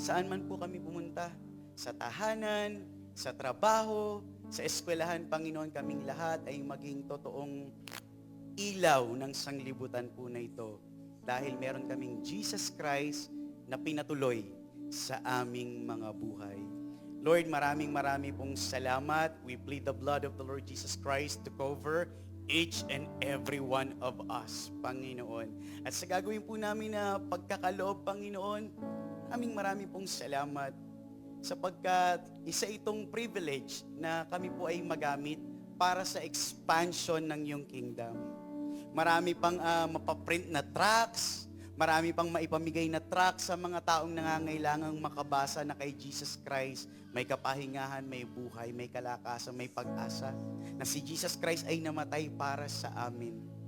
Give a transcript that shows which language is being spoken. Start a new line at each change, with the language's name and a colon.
Filipino: Saan man po kami pumunta, sa tahanan, sa trabaho, sa eskwelahan, Panginoon, kaming lahat ay maging totoong ilaw ng sanglibutan po na ito dahil meron kaming Jesus Christ na pinatuloy sa aming mga buhay. Lord, maraming pong salamat.
English: We plead the blood of the Lord Jesus Christ to cover each and every one of us, Panginoon.
Filipino: At sa gagawin po namin na pagkakaloob, Panginoon, maraming pong salamat sapagkat isa itong privilege na kami po ay magamit para sa expansion ng iyong kingdom. Marami pang mapaprint na tracts, marami pang maipamigay na tracts sa mga taong nangangailangang makabasa na kay Jesus Christ may kapahingahan, may buhay, may kalakasan, may pag-asa, na si Jesus Christ ay namatay para sa amin.